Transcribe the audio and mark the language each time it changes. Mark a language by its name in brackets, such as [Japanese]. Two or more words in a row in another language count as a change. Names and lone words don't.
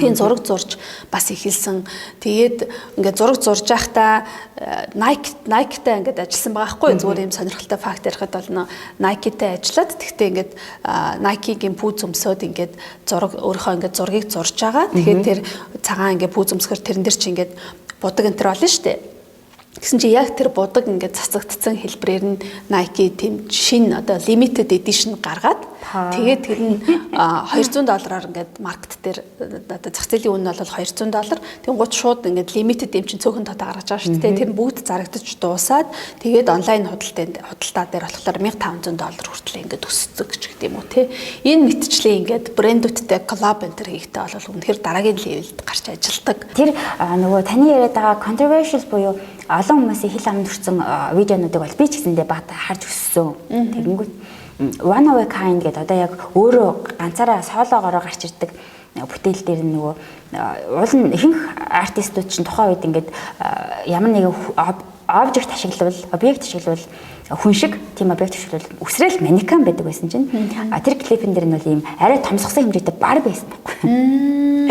[Mongolian] Тийм зураг зурж бас эхэлсэн. Тэгээд ингээд зураг зурж байхдаа Nike-тай ингээд ажилласан байгаа хгүй зүгээр юм сонирхолтой факт ярихад бол Nike-тай ажиллаад тэгтээ ингээд Nike-гийн пүүз өмсөд ингээд зураг өөрийнхөө ингээд зургийг зурж байгаа. Тэгэхээр тэр цагаан ингээд пүүз өмсгөр тэрэн дээр чи ингээд будаг энэ төр олно штэ. Гэсэн чи яг тэр будаг ингээд цацагдсан хэлбэрээр нь Nike тийм шинэ одоо [English] limited edition [Mongolian] гаргаад тэгээд тэр нь $200 ингээд маркет дээр одоо зах зээлийн үн нь бол $200. Тэнгууд шууд ингээд limited юм чинь цөөхөн тоо гаргаж байгаа шүү дээ. Тэр нь бүгд зарагдаж дуусаад тэгээд онлайн худалдаа дээр болохоор $1,500 хүртэл ингээд өссөн ч гэдэг юм уу те. Энэ мэтчлээ ингээд брэндүүдтэй коллаб энэ төр хийхдээ бол үнэхээр дараагийн левелд гарч ажилдаг. Тэр нөгөө таны яриад байгаа controversial буюу олон хүмүүсийн хил амд хүрсэн видеонуудыг бол би ч гэсэндээ бат харж өссөн. Тэгэнгүүт [English] One of a kind [Mongolian] гэдэг одоо яг өөрөө ганцаараа солоогоороо гарч ирдэг бүтээл дээр нөгөө уул нь ихэнх артистууд чинь тухайн үед ингээд ямар нэгэн объект ашиглавал хүн шиг тийм объект ашиглавал үсрээл манекен байдаг байсан чинь тэр клипэн дээр нь бол ийм арай томсгосон хэмжээтэй бар байсан байхгүй.